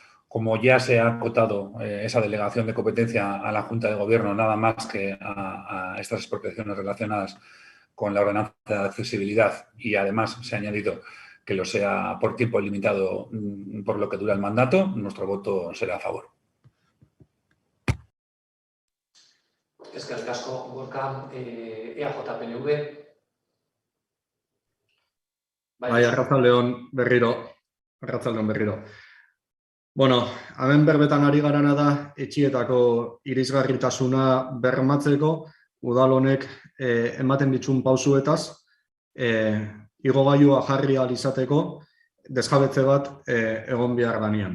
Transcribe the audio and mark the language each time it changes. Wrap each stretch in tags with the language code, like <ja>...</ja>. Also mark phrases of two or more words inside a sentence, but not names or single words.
<es>como ya se ha acotado esa delegación de competencia a la Junta de Gobierno, nada más que a estas expropiaciones relacionadas con la ordenanza de accesibilidad, y además se ha añadido que lo sea por tiempo limitado por lo que dura el mandato, nuestro voto será a favor.</es> <eu>Eskerrik asko, Gorka, EAJ-PNV. Bai, arratsaldeon berriro. Bueno, hemen berbetan ari garana da etxietako irisgarritasuna bermatzeko udal honek ematen dituen pausuetaz, igogailua jarri ahal izateko desjabetze bat egon behar danean.</eu>